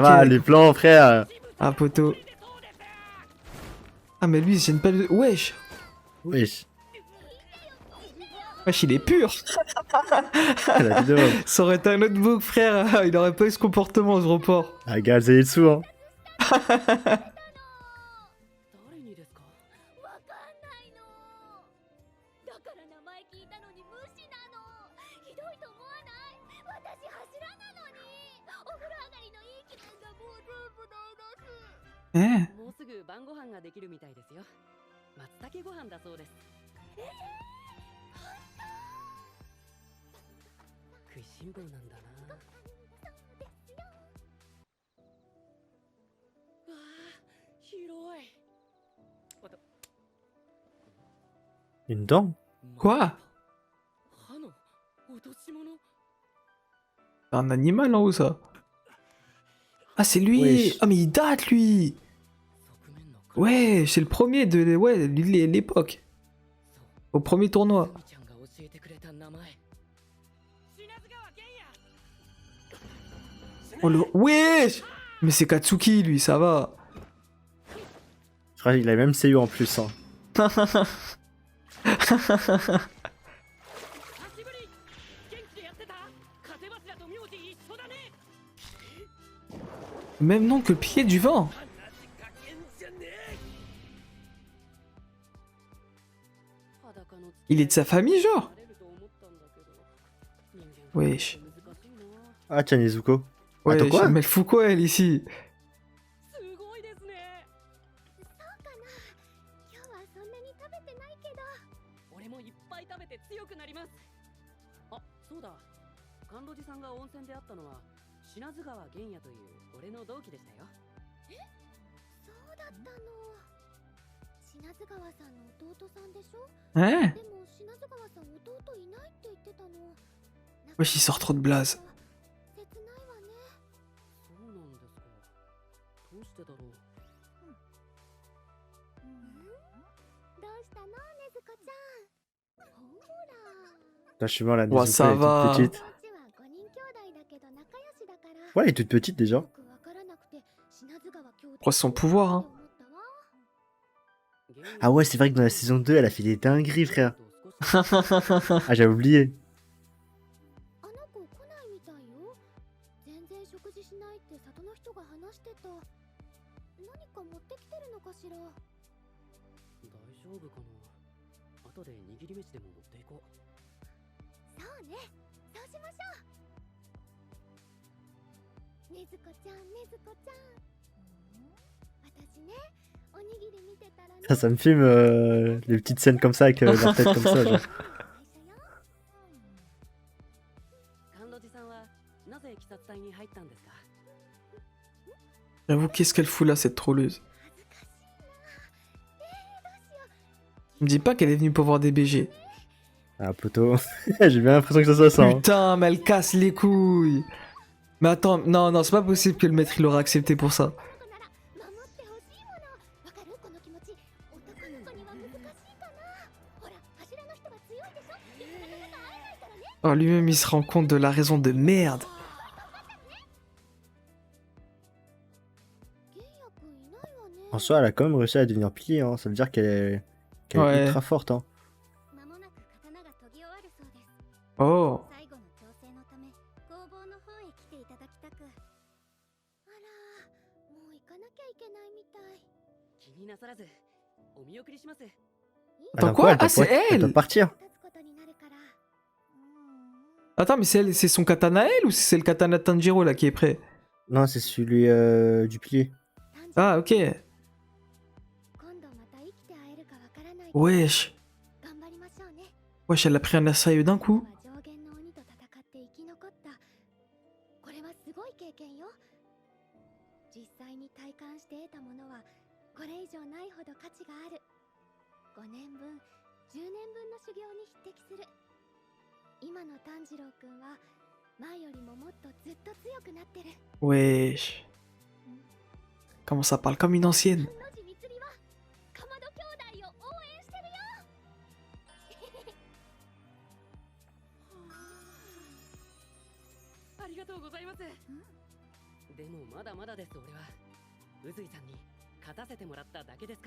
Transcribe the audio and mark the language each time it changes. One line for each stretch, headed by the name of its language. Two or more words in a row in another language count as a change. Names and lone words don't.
French: va, les plans, frère. Ah, poteau. Ah, mais lui, il se gêne pas de... Wesh. Wesh. Wesh, il est pur. La vidéo. Ça aurait été un autre book, frère. Il aurait pas eu ce comportement, ce report. Ah, gars, c'est dessous, hein.
Japanese: 誰にですか。わかんないの。だから名前聞いたのに無視なの。ひどいと思わない？私柱なのに。お風呂えもうすぐ晩ご飯ができるみたいですよ。松茸ご飯だそうです。食いしん坊なんだな。わあ、広い。
French: Une dent? Quoi?
Japanese: 歯の落とし物。
French: Un animal en haut, ça. Ah, c'est lui! Wesh. Ah, mais il date, lui!
Japanese: 側面の体。
French: Ouais, c'est le premier de ouais, l'époque.
Japanese: そう
French: Au premier tournoi.
Japanese: みちゃんが教えてくれた名前。品津川玄也。
French: Oh, le... Wesh! Mais c'est Katsuki, lui, ça va. Je crois qu'il a même CU en plus. Hein.
Japanese: 久しぶり。元気でやってた。風柱と名字一緒だね。
French: Même nom que le pied du vent.
Japanese: 話かけんじゃねえ。裸の
French: Il est de sa famille, genre?
Japanese: なれると思ったんだけど、人間
French: Wesh.
Japanese: 難しいな。
French: Ah, tiens, Nezuko. Ouais, Attends, quoi? mais elle fout quoi, elle, ici?
Japanese: すごいですね。そうかな。今日はそんなに食べてないけど。俺もいっぱい食べて強くなります。あ、そうだ。甘露寺さんが温泉で会ったのは品津川玄也という俺の同期でしたよ。そうだったの。品津川さんの弟さんでしょ。
French: Ouais.
Japanese: でも品津川さん弟いないって言ってたの。
French: Wesh, il sort trop de blaze.
Japanese: 切ないわね。そうなんですか。どうしてだろう。どうしたのねずこちゃん。ほら。
French: Là, je suis mort, la Ouais, Nezuko, ça elle est va. toute petite.
Japanese: こっちは5人兄弟だけど仲良しだから。
French: Ouais, elle est toute petite déjà.
Japanese: よくわからなくて品津川兄弟
French: Oh, son pouvoir, hein. 玄也 Ah ouais, c'est vrai que dans la saison 2, elle a fait des dingueries, frère. Ah, j'avais oublié.
Japanese: あの子来ないみたいよ。全然食事しないって里の人が話してた。何か持ってきてるのかしら。大丈夫かな。後で握り飯でも持っていこう。そうね。そうしましょう。ねずこちゃん、ねずこちゃん。私ね、おにぎり見てたらね。
French: Ça me filme les petites scènes comme ça avec leur tête comme ça. Genre.
Japanese: 甘露寺さんはなぜ鬼殺隊に入ったんですか。
French: J'avoue, qu'est-ce qu'elle fout là, cette trolleuse?
Japanese: 恥ずかしいな。どうしよう。
French: Me dis pas qu'elle est venue pour voir des BG. Ah, poteau. J'ai bien l'impression que ça soit ça. Hein. Putain, mais elle casse les couilles. Mais attends, non, non, c'est pas possible que le maître il aurait accepté pour ça.
Japanese: 守ってほしいもの。わかるこの気持ち。男の子には難しいかな。ほら、柱の人が強いでしょ。なかなか会えないからね。
French: Oh, lui-même il se rend compte de la raison de merde.
Japanese: 玄也くんいないわね。
French: En soi, elle a quand même réussi à devenir pilier. Hein. Ça veut dire qu'elle Ouais. est ultra forte. Hein.
Japanese: 間もなく刀が研ぎ終わるそうです。 Oh. 最後の調整のため工房の方へ来ていただきたく。あら、もう行かなきゃいけないみたい。気になさらずお見送りします。
French: Attends, Attends, quoi? elle doit Ah, c'est pas- elle doit elle. partir.
Japanese: 立つことになるから。
French: Attends, mais c'est son katana à elle ou c'est le katana de Tanjiro là qui est prêt? Non, c'est celui du pilier. Ah, ok.
Japanese: 今度また生きて会えるかわからない。
French: Wesh.
Japanese: 頑張りましょうね。
French: Wesh, elle a pris un air sérieux d'un coup.
Japanese: 上限の鬼と戦って生き残った。これはすごい経験よ。実際に体感して得たものはこれ以上ないほど価値がある。5年分、10年分の修行に匹敵する。今の炭治郎くんは前よりももっとずっと強くなってる。
French: Wesh. Comment ça parle comme une ancienne.
Japanese: のじみつりはかまど兄弟を応援してるよ。ありがとうございます。でもまだまだです俺は。宇髄さんに勝たせてもらっただけですから。